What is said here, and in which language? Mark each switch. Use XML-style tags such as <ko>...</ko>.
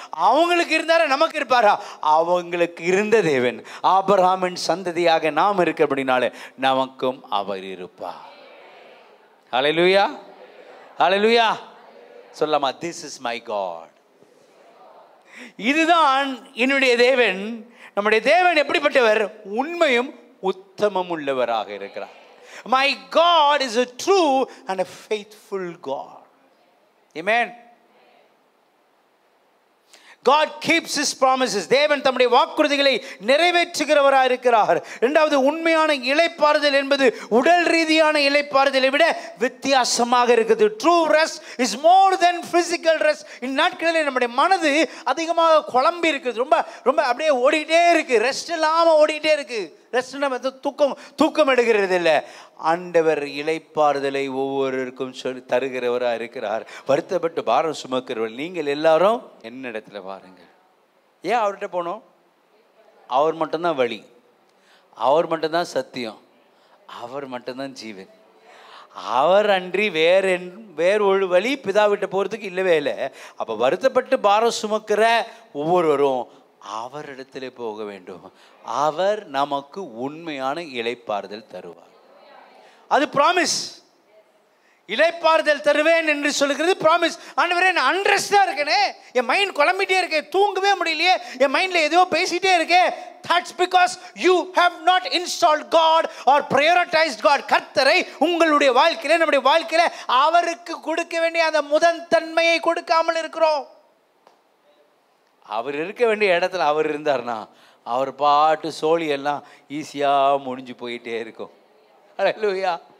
<ta>அவங்களுக்கு இருந்தாரா, நமக்கு இருப்பாரா? அவங்களுக்கு இருந்த தேவன் ஆபிரகாமின் சந்ததியாக நாம் இருக்க அப்படினால நமக்கும் அவர் இருப்பார். ஹல்லேலூயா. ஹல்லேலூயா. சொல்லலாமா?</ta> <en>This is my God.</en> <ta>இதுதான் என்னுடைய தேவன். நம்முடைய தேவன் எப்படிப்பட்டவர்? உண்மையும் உத்தமம் உள்ளவராக இருக்கிறார்.</ta> <en>My God is a true and a faithful God. Amen. God keeps his promises.</en> <ta>தேவன் தம்முடைய வாக்குறுதிகளை நிறைவேற்றுகிறவராக இருக்கிறார். இரண்டாவது, உண்மையான இளைப்பாறுதல் என்பது உடல் ரீதியான இளைப்பாறுதலை விட வித்தியாசமாக இருக்குது.</ta> <en>True rest is more than physical rest.</en> <ta>இந்நாட்களில் நம்முடைய மனது அதிகமாக குழம்பி இருக்குது, ரொம்ப ரொம்ப அப்படியே ஓடிட்டே இருக்கு, ரெஸ்ட் இல்லாமல் ஓடிட்டே இருக்கு. ரெஸ்ட் நம்ம தூக்கம் எடுக்கிறது இல்லை. ஆண்டவர் இளைப்பாறுதலை ஒவ்வொருவருக்கும் சொல்லி தருகிறவராக இருக்கிறார். வருத்தப்பட்டு பாரம் சுமக்கிறவர் நீங்கள் எல்லாரும் என்னிடத்துல பாருங்க. ஏன் அவர்கிட்ட போனோம்? அவர் மட்டும்தான் வழி, அவர் மட்டும்தான் சத்தியம், அவர் மட்டும்தான் ஜீவன். அவர் அன்றி வேறு ஒரு வழி பிதாவிட்ட போகிறதுக்கு இல்லவே இல்லை. அப்போ வருத்தப்பட்டு பாரம் சுமக்கிற ஒவ்வொருவரும் அவரிடத்திலே போக வேண்டும். அவர் நமக்கு உண்மையான இளைப்பாறுதல் தருவார். அது ப்ராமிஸ். இளைப்பாறுதல் தருவேன் என்று சொல்லுகிறது ப்ராமிஸ். ஆண்டவரே நான் அன்ரெஸ்டா இருக்கேனே, என் மைண்ட் குழம்பிட்டே இருக்கே, தூங்கவே முடியலையே, என் மைண்ட்ல எதுவோ பேசிட்டே இருக்கே.</ta> <en>That's because you have not installed God or prioritized God.</en> <ta>கர்த்தரை உங்களுடைய வாழ்க்கையில, நம்முடைய வாழ்க்கையில அவருக்கு கொடுக்க வேண்டிய அந்த முதன்மையை கொடுக்காமல் இருக்கிறோம். அவர் இருக்க வேண்டிய இடத்துல அவர் இருந்தார்னா அவர் பாட்டு சோழி எல்லாம் ஈஸியாக முடிஞ்சு போயிட்டே இருக்கும். ஹல்லேலூயா.</ta>